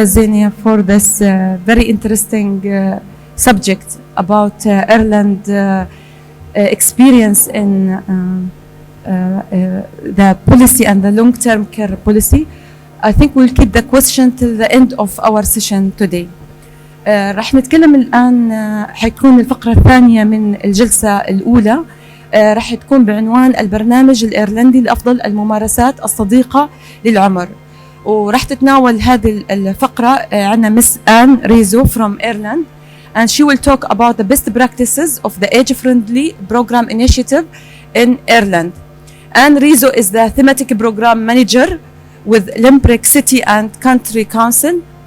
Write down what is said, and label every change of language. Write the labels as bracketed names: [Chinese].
[English] Zenia, for this very interesting subject about Ireland experience in the policy and the long-term care policy. I think we'll keep the question till the end of our session today. [Arabic] رح نتكلم الآن حيكون الفقرة الثانية من الجلسة الأولى رح تكون بعنوان البرنامج الإيرلندي لأفضل الممارسات الصديقة للعمر. ورح تتناول هذه الفقرة عنا [English] Miss Anne Rizzo from Ireland, and she will talk about the best practices of the age-friendly program initiative in Ireland. Anne Rizzo is the thematic program manager with Limerick City and Country Council.